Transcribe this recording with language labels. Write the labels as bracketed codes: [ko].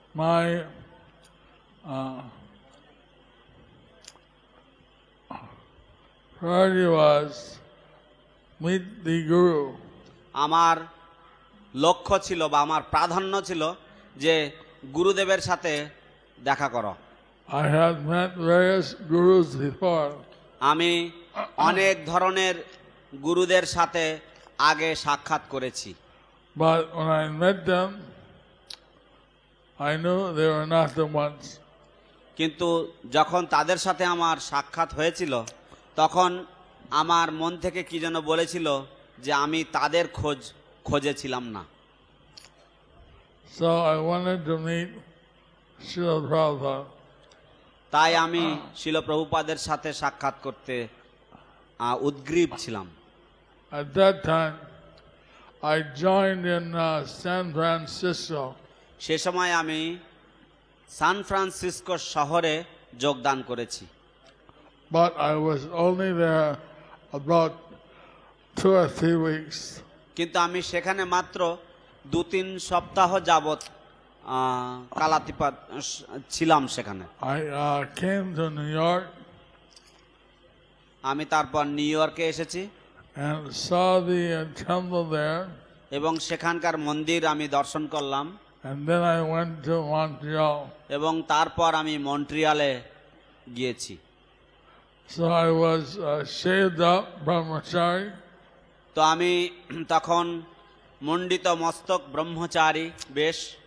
[en] My priority was meet the Guru. [bn] আমার লক্ষ্য ছিল বা আমার প্রাধান্য ছিল যে গুরুদেবের সাথে দেখা করো। [en] I had met various gurus before. [bn] আমি অনেক ধরনের গুরুদের সাথে আগে সাক্ষাৎ করেছি, [en] But when I met them, I knew they were not the ones. [bn] কিন্তু যখন তাদের সাথে আমার সাক্ষাৎ হয়েছিল তখন আমার মন থেকে কি যেন বলেছিল যে আমি তাদের খোঁজেছিলাম না। [en] So I wanted to meet Srila Prabhupada. [bn] তাই আমি শিল প্রভুপাদের সাথে সাক্ষাৎ করতে উদ্গ্রীব ছিলাম। [en] At that time, I joined in San Francisco. [bn] সে সময় আমি সান ফ্রান্সিসকো শহরে যোগদান করেছি, [en] But I was only there about 2 or 3 weeks. [bn] কিন্তু আমি সেখানে মাত্র 2-3 সপ্তাহ যাবৎ কালাতিপাত ছিলাম সেখানে। [en] I came to New York [bn] আমি তারপর নিউ ইয়র্কে এসেছি [en] and saw the temple there, [bn] এবং সেখানকার মন্দির আমি দর্শন করলাম, [en] and then I went to Montreal. [bn] এবং তারপর আমি মন্ট্রিয়ালে গিয়েছি। [en] So I was shaved up brahmachari, [bn] তো আমি তখন মণ্ডিত মস্তক ব্রহ্মচারী বেশ।